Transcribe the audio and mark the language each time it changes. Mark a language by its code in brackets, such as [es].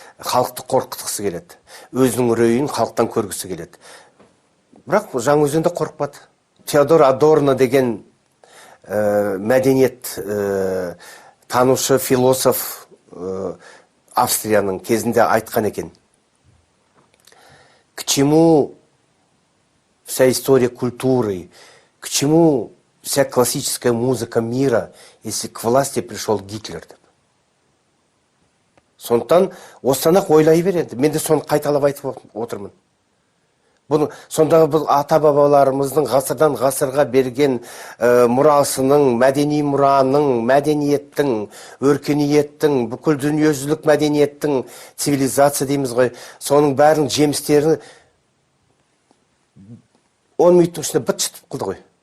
[kk] Халықты қорқытқысы келеді. Өзінің үрейін халықтан көргісі келеді. Бірақ Жаңаөзенде қорықпады. Теодор Адорно деген мәдениет танушы философ Австрияның кезінде айтқан екен. [ru] К чему вся история культуры, к чему вся классическая музыка мира, если к власти пришел Гитлер? [kk] Сондықтан осыдан-ақ ойлай береді. Мен де соны қайталап айтып отырмын. Сондағы бұл ата-бабаларымыздың ғасырдан ғасырға берген мұрасының, мәдени мұраның, мәдениеттің, өркениеттің, бүкіл дүниежүзілік мәдениеттің, цивилизация дейміз ғой, соның бәрінің жемістері 10 минуттың ішінде быт-шыт қылды ғой.